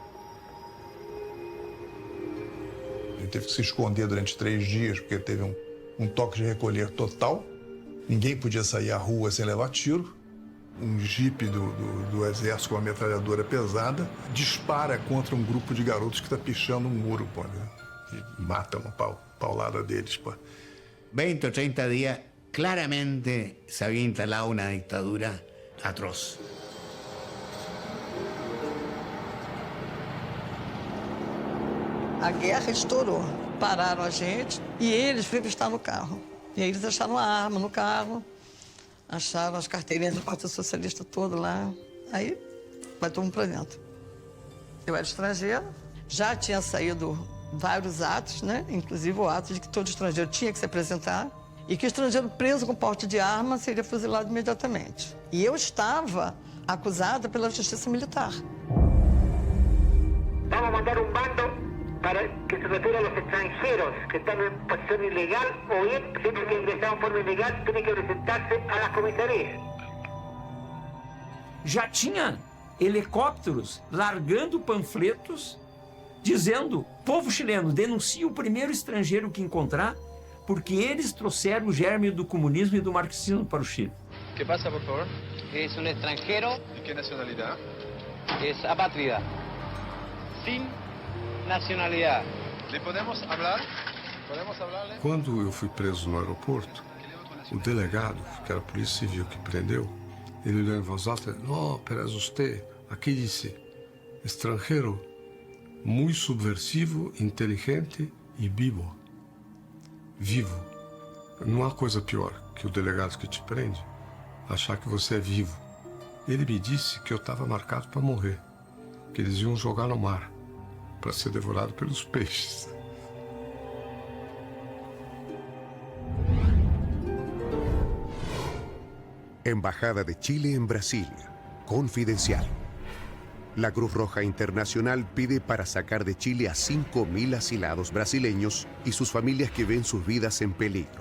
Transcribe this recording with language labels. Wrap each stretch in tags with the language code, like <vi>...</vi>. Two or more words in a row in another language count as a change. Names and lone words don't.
<pt>Ele teve que se esconder durante 3 dias, porque teve um toque de recolher total. Ninguém podia sair à rua sem levar tiro. Um jipe do exército com uma metralhadora pesada dispara contra um grupo de garotos que está pichando um muro, pô, né? E mata uma paulada deles, pô.</pt> <es>20 o 30 días, claramente se había instalado una dictadura atroz.</es> <pt>A guerra estourou. Pararam a gente e eles foram estar no carro. E aí eles acharam a arma no carro, acharam as carteirinhas do Partido Socialista todo lá. Aí vai todo mundo pra dentro. Eu era estrangeira, já tinha saído vários atos, né? Inclusive o ato de que todo estrangeiro tinha que se apresentar. e que estrangeiro preso com porte de arma seria fuzilado imediatamente. E eu estava acusada pela justiça militar.</pt> <es>Vamos a mandar un bando para que se refiere a los extranjeros que están en posición ilegal o bien, siempre que ingresaron en forma ilegal, tienen que presentarse a las comisarías.</es> <pt>Já tinha helicópteros largando panfletos dizendo: povo chileno, denuncie o primeiro estrangeiro que encontrar, porque eles trouxeram o germe do comunismo e do marxismo para o Chile.</pt> <es>¿Qué pasa, por favor? Es un extranjero. ¿De qué nacionalidad? Es apátrida. Sin nacionalidad. ¿Le podemos hablar? ¿Podemos hablarle?</es> <pt>Quando eu fui preso no aeroporto, o delegado, que era a Polícia Civil que prendeu, ele leu em voz alta:</pt> <es>"No, pero es usted".</es> <pt>Aqui disse: "Estrangeiro, muito subversivo, inteligente e vivo". Vivo. Não há coisa pior que o delegado que te prende achar que você é vivo. Ele me disse que eu estava marcado para morrer, que eles iam jogar no mar para ser devorado pelos peixes.</pt> <es>Embajada de Chile en Brasilia. Confidencial. La Cruz Roja Internacional pide para sacar de Chile a 5.000 asilados brasileños y sus familias que ven sus vidas en peligro.</es>